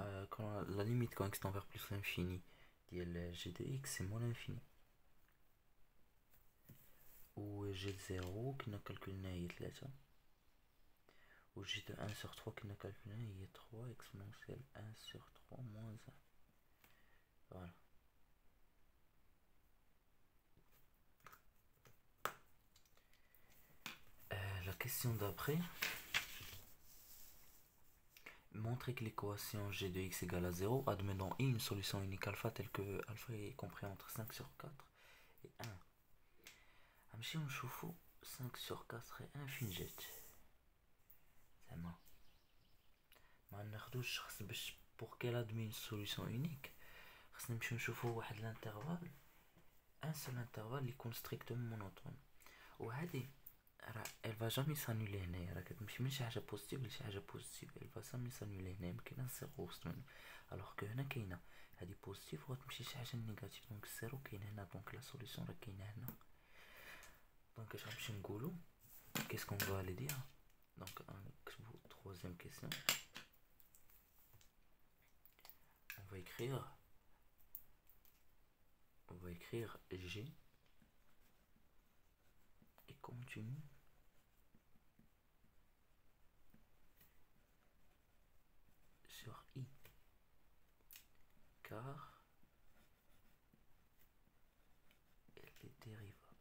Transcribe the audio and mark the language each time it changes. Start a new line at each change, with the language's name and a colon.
French: Quand la limite quand x tend vers plus l'infini ديال g de x c'est moins l'infini.
Arabic: و g de 0 كنا كالكولنا هي 3. و g de 1 sur 3 كنا كالكولنا هي 3 exponentielle 1 sur 3 moins 1. Voilà.
French: La question d'après. Montrer que l'équation g de x égale à 0 admet dans I une solution unique alpha telle que alpha est compris entre 5 sur 4 et 1.
Arabic: نمشي ونشوفو 5 sur 4 et 1 فين جات. زعما ما ناخدوش خاص باش
French: pour qu'elle admet une solution unique
Arabic: خاصنا نمشيو نشوفو واحد الانترفال
French: un seul intervalle
Arabic: اللي يكون
French: strictement monotone.
Arabic: وهادي
French: elle va jamais s'annuler
Arabic: هنايا راه كتمشي من شي حاجه بوزيتيف لشي حاجه بوزيتيف
French: elle va jamais s'annuler
Arabic: هنا يمكن الزيرو وسط منه
French: alors que
Arabic: هنا كاينه هادي بوزيتيف وغتمشي شي حاجه نيجاتيف دونك الزيرو كاين هنا
French: دونك لا سوليسيون
Arabic: راه كاينه هنا. دونك اش غنمشي نقولو
French: qu'est-ce qu'on va aller dire.
Arabic: Donc نكتبو
French: troisième question. On va écrire G et continue sur I car elle est dérivable.